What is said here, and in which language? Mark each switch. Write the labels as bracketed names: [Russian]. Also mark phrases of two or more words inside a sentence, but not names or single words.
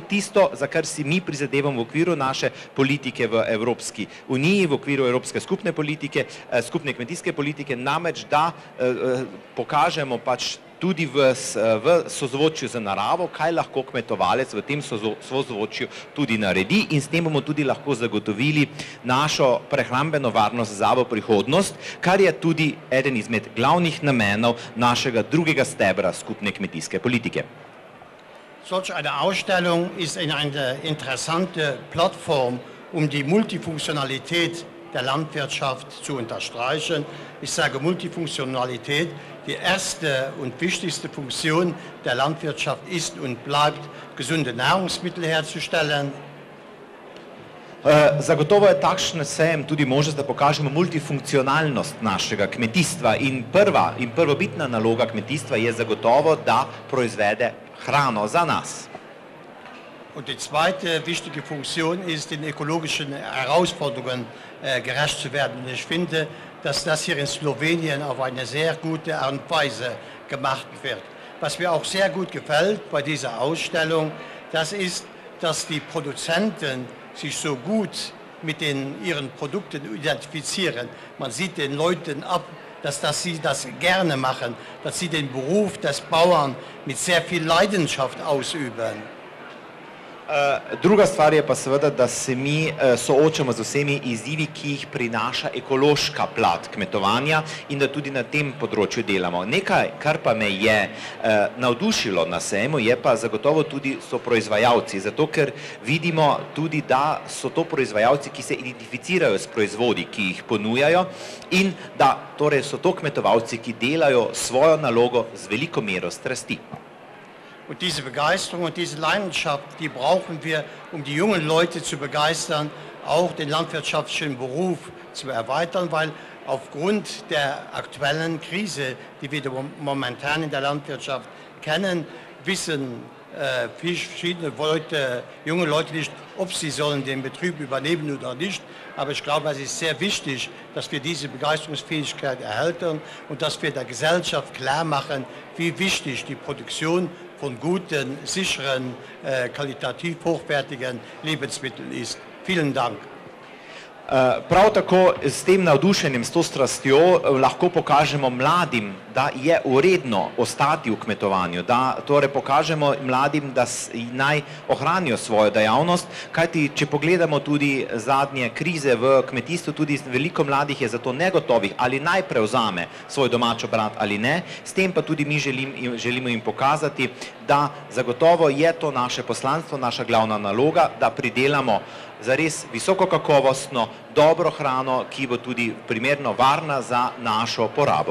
[Slovenian] tisto, za kar si mi prizadevamo v okviru naše politike v Evropski uniji, v okviru Evropske skupne politike, skupne kmetijske politike, namreč da pokažemo pač tudi v sozvočju z naravo, kaj lahko kmetovalec v tem sozvočju tudi naredi in s tem bomo tudi lahko zagotovili našo prehrambeno varnost za prihodnost, kar je tudi eden izmed glavnih namenov našega drugega stebra skupne kmetijske politike. [German] Solch eine Ausstellung ist eine interessante Plattform, die Multifunktionalität der Landwirtschaft zu unterstreichen. Ich sage Multifunktionalität. Die erste und wichtigste Funktion der Landwirtschaft ist und bleibt, gesunde Nahrungsmittel herzustellen. [Slovenian] Zagotovo je takšen sejem tudi možnost, da pokažemo multifunkcionalnost našega kmetijstva in prvobitna naloga kmetijstva je zagotovo, da proizvede hrano za nas. [German] Und die zweite wichtige Funktion ist, den ökologischen Herausforderungen gerecht zu werden. Und ich finde, dass das hier in Slowenien auf eine sehr gute Art und Weise gemacht wird. Was mir auch sehr gut gefällt bei dieser Ausstellung, das ist, dass die Produzenten sich so gut mit ihren Produkten identifizieren. Man sieht den Leuten ab, dass sie das gerne machen, dass sie den Beruf des Bauern mit sehr viel Leidenschaft ausüben. [Slovenian] Druga stvar je pa seveda, da se mi soočamo z vsemi izzivi, ki jih prinaša ekološka plat kmetovanja in da tudi na tem področju delamo. Nekaj, kar pa me je navdušilo na sejmu, je pa zagotovo tudi so proizvajalci, zato ker vidimo tudi, da so to proizvajalci, ki se identificirajo s proizvodi, ki jih ponujajo in da torej so to kmetovalci, ki delajo svojo nalogo z veliko mero strasti. [German] Und diese Begeisterung und diese Leidenschaft, die brauchen wir, die jungen Leute zu begeistern, auch den landwirtschaftlichen Beruf zu erweitern, weil aufgrund der aktuellen Krise, die wir momentan in der Landwirtschaft kennen, wissen verschiedene Leute, junge Leute nicht, ob sie sollen den Betrieb übernehmen oder nicht. Aber ich glaube, es ist sehr wichtig, dass wir diese Begeisterungsfähigkeit erhalten und dass wir der Gesellschaft klar machen, wie wichtig die Produktion von guten, sicheren, qualitativ hochwertigen Lebensmitteln ist. Vielen Dank. [Slovenian] Prav tako s tem navdušenjem, s to strastjo lahko pokažemo mladim, da je uredno ostati v kmetovanju, da torej pokažemo mladim, da naj ohranijo svojo dejavnost, kajti če pogledamo tudi zadnje krize v kmetijstvu, tudi veliko mladih je zato negotovih, ali naj prevzame svoj domač obrat ali ne, s tem pa tudi mi želimo jim pokazati, da zagotovo je to naše poslanstvo, naša glavna naloga, da pridelamo zares visoko kakovostno, dobro hrano, ki bo tudi primerno varna za našo porabo.